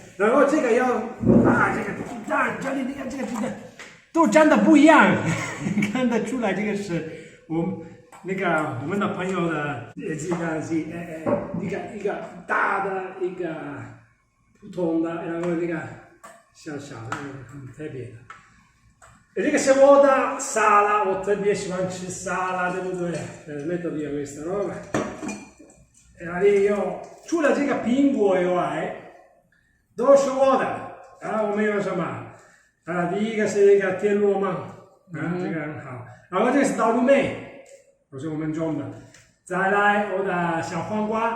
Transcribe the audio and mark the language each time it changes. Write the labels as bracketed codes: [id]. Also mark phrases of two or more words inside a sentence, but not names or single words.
[zh] 然后这个要这个鸡蛋，这里你看这个鸡蛋都长得不一样，看得出来这个是我们的朋友的鸡蛋是一个大的，一个普通的，然后那个小小的，很特别的。这个是我的沙拉，我特别喜欢吃沙拉，对不对 ？ [it] metto via questa roba。 [zh] 然后除了这个苹果以外，都是我的。然后我们有什么？第一个是一个天罗芒，这个很好。然后这个是大陆梅，都是我们种的。再来我的小黄瓜，